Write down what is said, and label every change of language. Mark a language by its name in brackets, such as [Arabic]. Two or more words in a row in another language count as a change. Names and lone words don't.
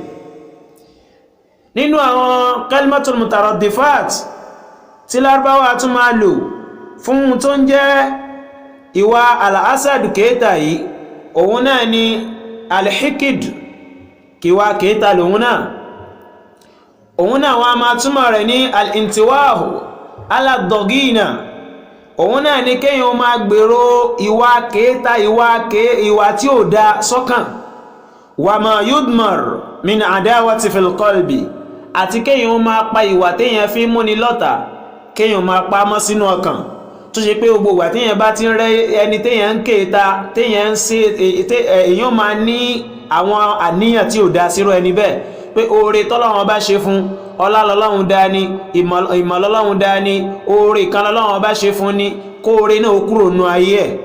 [Yoruba] nínú àwọn [Arabic] كلمات المترادفات [Yoruba] tí lárúbáwá tún máa lò fún tó ń jẹ́ ìwà al-hasad kèéta yìí òun náà ni al-hikid, kíwà kèéta lòun náà. òun náà wọ́n máa túmọ̀ rẹ̀ ní [Arabic] الانطواء على الضغينة. [Yoruba] òun náà ni kéèyàn máa gbèrò ìwà kèéta, ìwà tí ó dá sọ́kàn. [Arabic] وما يضمر من عداوة في القلب, [Yoruba] àti kéèyàn máa pa ìwà téèyàn fi múni lọ́tà kéèyàn máa pa mọ́ sínú ọkàn tó ṣe pé gbogbo ìgbà téèyàn bá ti ń rẹ́ ẹni téèyàn ń kéta téèyàn ń ṣe èèyàn máa ní àwọn àníyàn tí ò dá sírò ẹni bẹ́ẹ̀ pé oore tọ́lọ́run bá ṣe fún ọlá lọ́lọ́run dání ìmọ̀ lọ́lọ́run dání oore kan lọ́lọ́run bá ṣe fún ní kó oore náà kúrò nú ayé ẹ̀.